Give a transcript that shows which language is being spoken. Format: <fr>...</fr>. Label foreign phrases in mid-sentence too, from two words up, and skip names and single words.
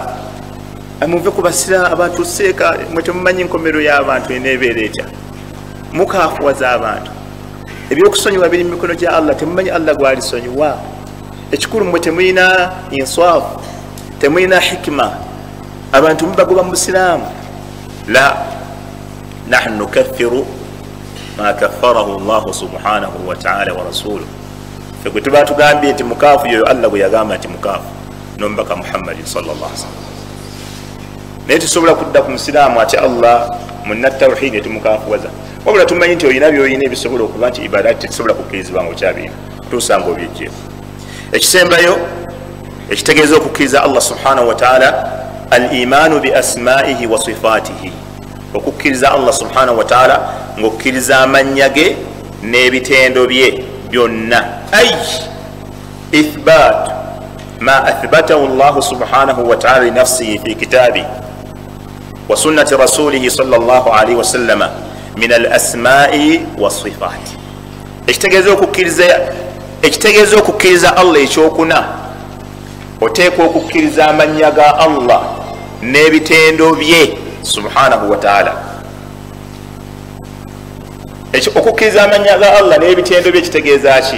<lg>Muve ku basiraamu abantu seeka, mwe temumanyi enkomero y'abantu eneebeera etya, mukaafuwaza abantu. Ebyokusonyiwa biri mu mikono gya Allah, temumanyi Allah gw'alisonyiwa. Ekikulu mwe temulina insaafu, temulina hikima, abantu mubagoba mu busiraamu.</lg> <ar>لا نحن نكفر ما كفره الله سبحانه وتعالى ورسوله.</ar> <lg>Ffe gwe tuba tugambye nti mukaafu yoyo Allah gwe yagamba nti mukaafu, n'omubaka Muhammad</lg> <ar>صلى الله عليه وسلم.</ar> <lg>Naye tusobola kudda ku musiraamu ate Allah munna tawhidi temukaafuwaza, wabula tumanyi nti olina byolina ebisobola okuba nti ibadaati tetusobola kukkirizibwa nga okyabirina, tuusanga obyejjeefu. Ekisembayo ekitegeeza okukkiriza Allah</lg> <ar>سبحانه وتعالى, الإيمان بأسمائه وصفاته,</ar> <lg>okukkiriza Allah</lg> <ar>سبحانه وتعالى</ar> <lg>ng'okkiriza amannya ge n'ebitendo bye byonna.</lg> <ar>أي إثبات ما أثبته الله سبحانه وتعالى لنفسه في كتابه وسنة رسوله صلى الله عليه وسلم من الأسماء والصفات.</ar> <lg>Ekitegeeza okukkiriza Allah ekyokuna, oteekwa okukkiriza amannya ga Allah n'ebitendo bye</lg> <ar>سبحانه وتعالى.</ar> <lg>Okukkiriza amannya ga Allah n'ebitendo bye kitegeeza ki?</lg>